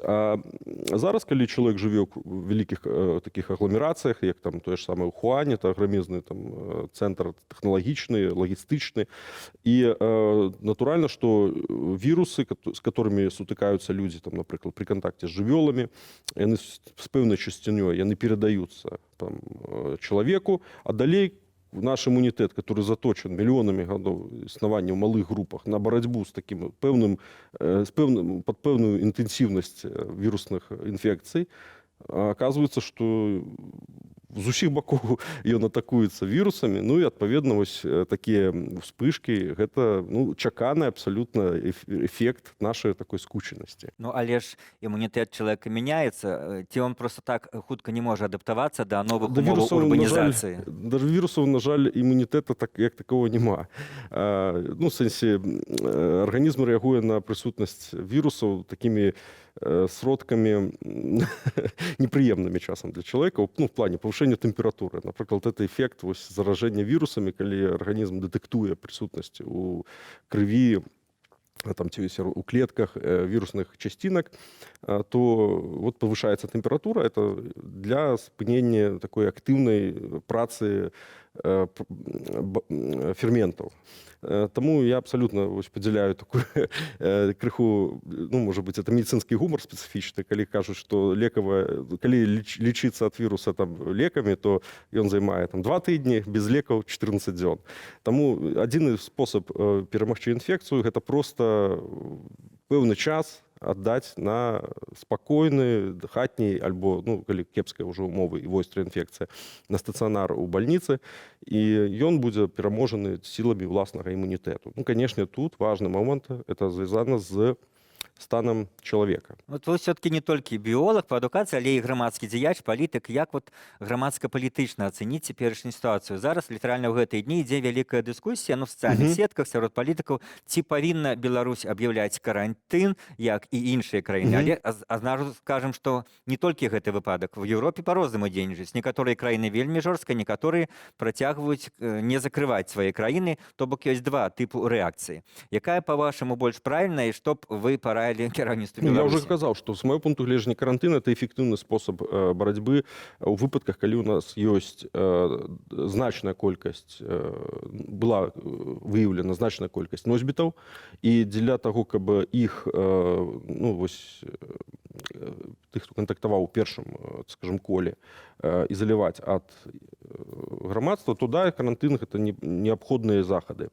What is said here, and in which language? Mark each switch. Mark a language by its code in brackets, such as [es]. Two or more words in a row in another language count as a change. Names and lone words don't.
[be] А зараз, калі чалавек жыве ў вялікіх такіх агламерацыях, як там тое ж самае ў Ухуане, это аграмезны там цэнтр тэхналагічны, лагістычны, і натуральна, што вірусы, з которыми сутыкаюцца людзі, там, напрыклад, пры кантакце з жывёламі, яны з пэўнай часцінёй, яны перадаюцца там человеку, а далей [ru] наш иммунитет, который заточен миллионами годов [be] існавання ў малых групах [ru] на борьбу с таким под пэўную интенсивность вирусных инфекций, оказывается, что [be] з усіх бакоў ён атакуецца вірусамі, ну і адпаведна вось такія вспышкі, гэта чаканы абсалютна эфект нашай такой скучанасці. Ну але ж імунітэт чалавека мяняецца, ці он просто так хутка не можа адаптавацца да новых умоваў урбанізацыі? Да вірусаў, на жаль, імунітэта як такого няма. Ну, в сэнсе, арганізм рэагуе на прысутнасць вірусаў такімі сродками неприемными часом для человека, ну, [ru] в плане повышения температуры. Например, это эффект заражения вирусами, когда организм детектует присутность у крови, там, у клетках вирусных частинок, то вот повышается температура. Это для спынення такой активной працы ферментов. [be] Тому я абсолютно подзяляю такую крыху, ну, [ru] может быть, это медицинский гумор специфичный, коли кажут, что коли лечиться от вируса там леками, то он займает там [be] 2 тыдні, без лекаў 14 дзён. Тому [ru] один способ [be] перамагчы инфекцию, это просто пэўны час аддаць на спакойны хатні альбо, ну, калі кепская ўжо умовы і вострая інфекцыя, на стацыянар у бальніцы, і ён будзе пераможаны сіламі ўласнага імунітэту. [ru] Ну, конечно, тут важны момант, это звязана з станом человека. [be] Вот вы все-таки не толькі біолог па адукацыі, але і грамадскі дзеяч, палітык. Як вот грамадска-палітычна ацэніць цяперашнюю сітуацыю? Зараз літаральна ў гэтыя дні ідзе вялікая дыскусія, ну, в сацыяльных сетках сярод палітыкаў, ці павінна Беларусь аб'яўляць карантын, як і іншыя краіны. Але адразу скажам, што не толькі гэты выпадак. В Еўропе па-рознаму дзейнічаюць. Некаторыя краіны вельмі жорстка, некаторыя працягваюць не закрываць свае краіны, то бок ёсць два тыпу рэакцыі. Якая, па-вашаму, больш правільная, і што б вы параілі кераўніцтву Беларусі? [ru] Я уже сказал, что с моего пункту гледжання карантин это эффективный способ борьбы [be] у выпадках, калі у нас есть значная колькасць, была выявлена значная колькасць носьбітаў, і для того, каб іх, ну, вось, тых, хто кантактаваў у першым, скажем, коле, ізаляваць ад грамадства, то да, карантын — гэта неабходныя захады.